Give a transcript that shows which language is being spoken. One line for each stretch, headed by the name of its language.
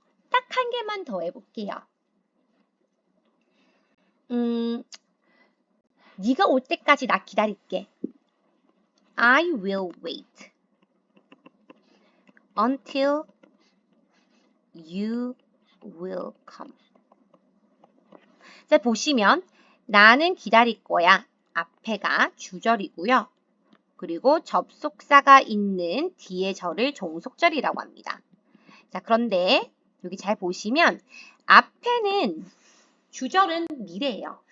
Korean: 딱 한 개만 더 해볼게요. 네가 올 때까지 나 기다릴게.
English: I will wait until you will come.
Korean: 자, 보시면 나는 기다릴 거야. 앞에가 주절이고요. 그리고 접속사가 있는 뒤에 절을 종속절이라고 합니다. 자, 그런데 여기 잘 보시면 앞에는 주절은 미래예요.